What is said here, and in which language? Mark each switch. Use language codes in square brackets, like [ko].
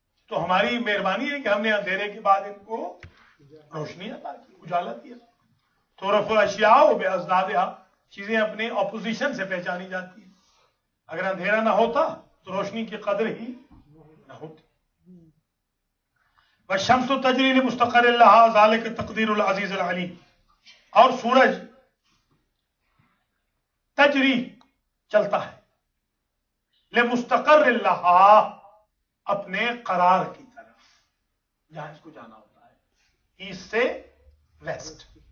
[ur] تو ہماری مہربانی ہے کہ ہم نے اندھیرے کے بعد ان کو روشنی عطا کی، اجالا دیا. تو [ar] رفع الاشیاء بازدادہا، [ur] چیزیں اپنے اپوزیشن سے پہچانی جاتی ہیں. اگر اندھیرا نہ ہوتا تو روشنی کی قدر ہی نہ ہوتی. [ar] والشمس تجری لمستقر لها ذلك تقدیر العزیز العلیم. [ur] اور سورج [ar] تجری [ur] چلتا ہے، [ar] لمستقر لها [ur] اپنے قرار کی طرف، جہاں اس کو جانا ہوتا ہے، ایسٹ سے ویسٹ.